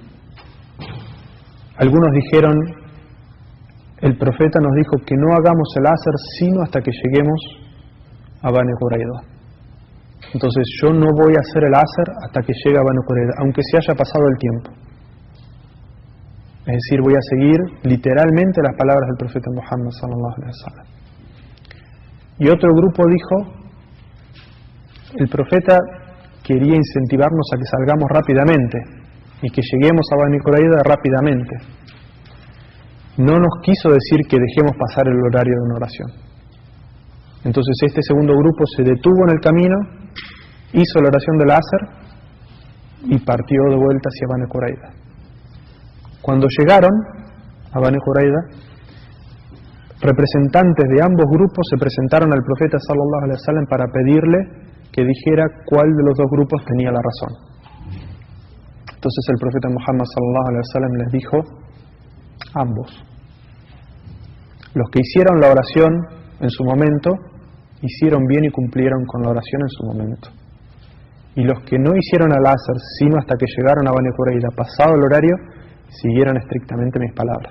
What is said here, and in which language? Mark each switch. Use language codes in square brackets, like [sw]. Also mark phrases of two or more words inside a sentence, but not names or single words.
[es] Algunos dijeron: el profeta nos dijo que no hagamos el asr sino hasta que lleguemos a Bani Qurayza. Entonces yo no voy a hacer el asr hasta que llegue a Bani Qurayza, aunque se haya pasado el tiempo. Es decir, voy a seguir literalmente las palabras del profeta Muhammad [ar] صلى الله عليه وسلم. [es] Y otro grupo dijo: el profeta quería incentivarnos a que salgamos rápidamente y que lleguemos a Bani Qurayza rápidamente. No nos quiso decir que dejemos pasar el horario de una oración. Entonces este segundo grupo se detuvo en el camino, hizo la oración del asr y partió de vuelta hacia Bani Qurayza. Cuando llegaron a Bani Qurayza, representantes de ambos grupos se presentaron al profeta [ar] صلى الله عليه وسلم [es] para pedirle que dijera cuál de los dos grupos tenía la razón. Entonces el profeta Muhammad [ar] صلى الله عليه وسلم [es] les dijo: ambos. Los que hicieron la oración en su momento hicieron bien y cumplieron con la oración en su momento. Y los que no hicieron al asr sino hasta que llegaron a Bani Qurayza pasado el horario, siguieron estrictamente mis palabras.